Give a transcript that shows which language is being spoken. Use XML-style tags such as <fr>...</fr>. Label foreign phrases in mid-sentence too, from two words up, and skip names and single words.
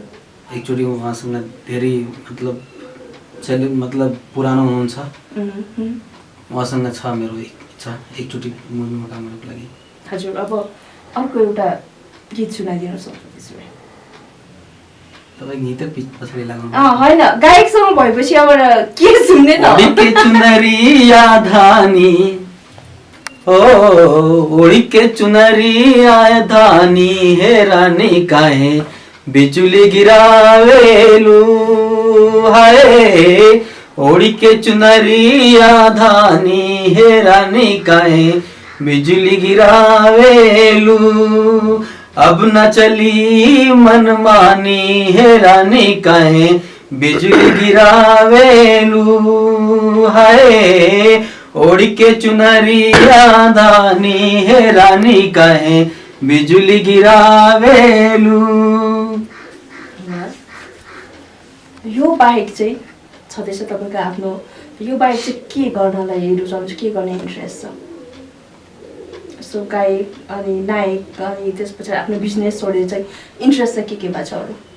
<ne>एकचोटी उहाँसँग धेरै मतलब पुरानो हुनुहुन्छ उहाँसँग छ मेरो इच्छा एकचोटी मुभीमा काम गर्नको लागि हजुर अब अर्को एउटा गीत सुनाइदिनु सक्छु त्यसो भए तपाईँ गीत पछाडि लाग्नु हैन गायकसँग भएपछि अब के सुन्ने त</ne> <bho>के चुनरिया धानी ओढ़ी के चुनरी आए धानी हे रानी काहे बिजुली गिरावेलू हाय ओढ़ी के चुनरी धानी हे रानी काहे बिजुली गिरावेलू अब न चली मनमानी है रानी काहे बिजुली गिरावेलू हाय ओढ़ के चुनरिया धानी है रानी काहे बिजुली गिरावेलू</bho> <ne>यो बाहेक चाहिँ छँदैछ तपाईको आफ्नो यो बाहेक चाहिँ के गर्नलाई रुचाउनुहुन्छ के गर्ने इन्ट्रेस्ट छ सो गायक अनि नायक अनि त्यसपछि आफ्नो बिजनेस छोडेर चाहिँ इन्ट्रेस्ट चाहिँ के भएको छ अरू</ne>